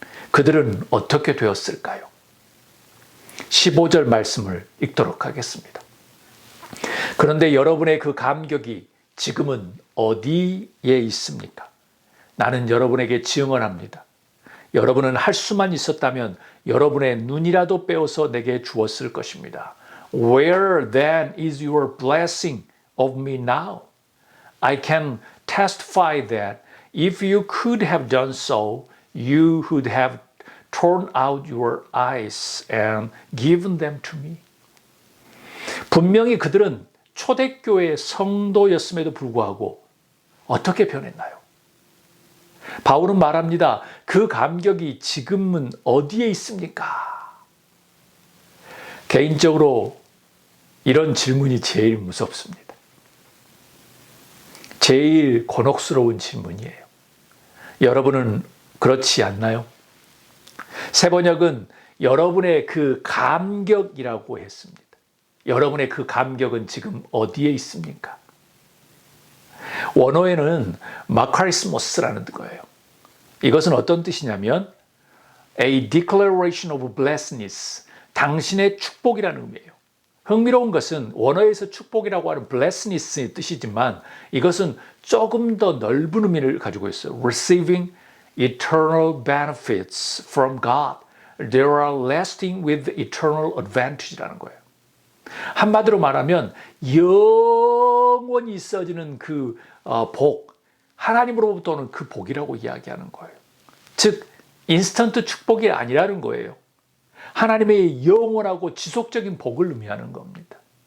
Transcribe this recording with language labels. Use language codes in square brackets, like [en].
[ko] 그들은 어떻게 되었을까요? 15절 말씀을 읽도록 하겠습니다. 그런데 여러분의 그 감격이 지금은 어디에 있습니까? 나는 여러분에게 증언합니다. 여러분은 할 수만 있었다면 여러분의 눈이라도 빼어서 내게 주었을 것입니다. [en] Where then is your blessing of me now? I can testify that if you could have done so, you would have torn out your eyes and given them to me. [ko] 분명히 그들은 초대교회 성도였음에도 불구하고 어떻게 변했나요? 바울은 말합니다. 그 감격이 지금은 어디에 있습니까? 개인적으로 이런 질문이 제일 무섭습니다. 제일 곤혹스러운 질문이에요. 여러분은 그렇지 않나요? 세번역은 여러분의 그 감격이라고 했습니다. 여러분의 그 감격은 지금 어디에 있습니까? 원어에는 마카리스모스라는 거예요. 이것은 어떤 뜻이냐면 [en] A declaration of blessedness, [ko] 당신의 축복이라는 의미예요. 흥미로운 것은 원어에서 축복이라고 하는 blessedness의 뜻이지만 이것은 조금 더 넓은 의미를 가지고 있어요. [en] Receiving eternal benefits from God. They are lasting with eternal advantage [ko] 라는 거예요. 한마디로 말하면 영원히 있어지는 그 복, 하나님으로부터 오는 그 복이라고 이야기하는 거예요. 즉, 인스턴트 축복이 아니라는 거예요. 하나님의 영원하고 지속적인 복을 의미하는 겁니다.